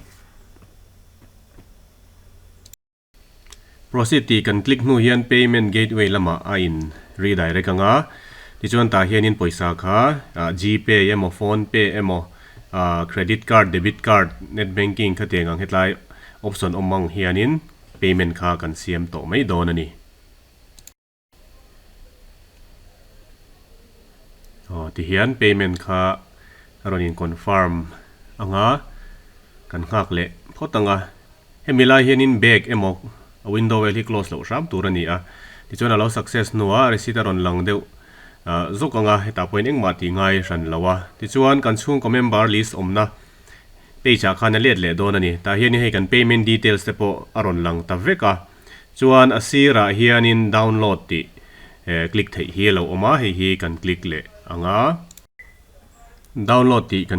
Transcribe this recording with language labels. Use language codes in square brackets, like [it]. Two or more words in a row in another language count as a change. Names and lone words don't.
[lus] Proceed ti kan click nu hian [en] payment gateway [lus] lama a in redirect anga tichuan ta hianin paisa kha GPay emo phone pay emo [en] credit card debit card net banking [lus] kha tengang hetlai option omang hianin payment kha kan siam to mai don ani. Ti hian payment kha aron in confirm anga kan ngak le photanga hemila hianin back emo window well hi close lo ram turani a tichuan alo success nuwa receipt aron lang deu zokanga heta point engma ti ngai ran lawa tichuan kan chhung ko [en] member list [lus] omna page a khana let le don ani ta hian hei kan [en] payment details [lus] te po aron lang ta veka chuan asira hianin download ti click theih hi lo oma hei hi kan click le anga download ti kan